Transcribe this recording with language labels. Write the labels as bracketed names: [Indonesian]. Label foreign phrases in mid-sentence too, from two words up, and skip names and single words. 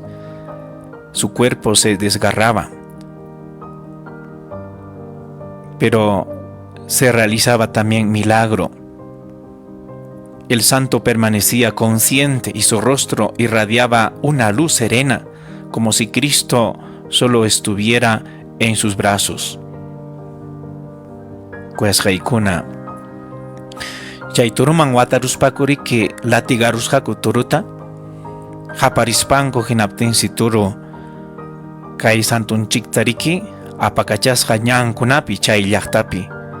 [Spanish] Su cuerpo se desgarraba, pero se realizaba también milagro. El santo permanecía consciente y su rostro irradiaba una luz serena, como si Cristo solo estuviera en sus brazos. [Quechua] Kuesqaykuna, chay turuman wataruspakuriki latigarusqaku turuta, haparispanku hinaptinsi turu kay santunchikta riki apakachasqa ñankunapi chay llaqtapi